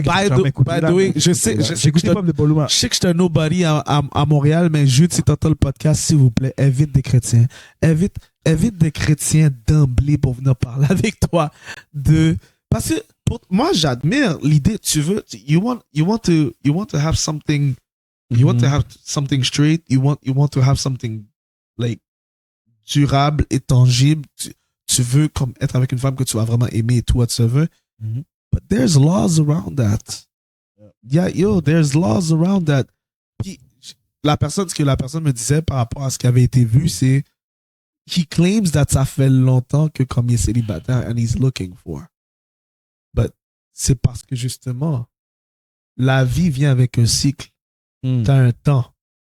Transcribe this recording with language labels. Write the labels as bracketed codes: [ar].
[en] By the way, [fr] je sais que j'étais un nobody à Montréal, mais Jude, si t'entends le podcast, s'il vous plaît, invite des chrétiens. Invite des chrétiens d'emblée pour venir parler avec toi parce que moi, j'admire l'idée, [en] you want to have something. You want to have something straight. You want to have something like [fr] durable et tangible. Tu veux comme être avec une femme que tu vas vraiment aimer et tout, whatsoever. [en] But there's laws around that. There's laws around that. [fr] Puis, ce que la personne me disait par rapport à ce qui avait été vu, c'est [en] he claims that [fr] ça fait longtemps que comme il est célibataire [en] and he's looking for. [fr] But c'est parce que justement, la vie vient avec un cycle. Tu as un temps.